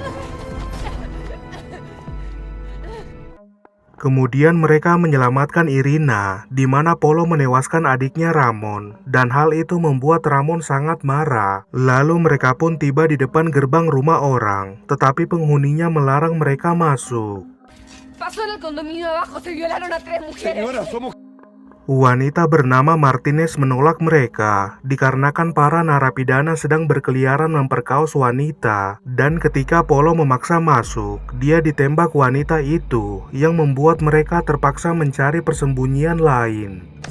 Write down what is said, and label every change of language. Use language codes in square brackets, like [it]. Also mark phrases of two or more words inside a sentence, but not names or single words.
[id] Kemudian mereka menyelamatkan Irina, di mana Polo menewaskan adiknya Ramon, dan hal itu membuat Ramon sangat marah. Lalu mereka pun tiba di depan gerbang rumah orang, tetapi penghuninya melarang mereka masuk. [es] Pasó en el condominio de abajo, se violaron a 3 mujeres. [id] Wanita bernama Martinez menolak mereka, dikarenakan para narapidana sedang berkeliaran memperkaos wanita, dan ketika Polo memaksa masuk, dia ditembak wanita itu, yang membuat mereka terpaksa mencari persembunyian lain.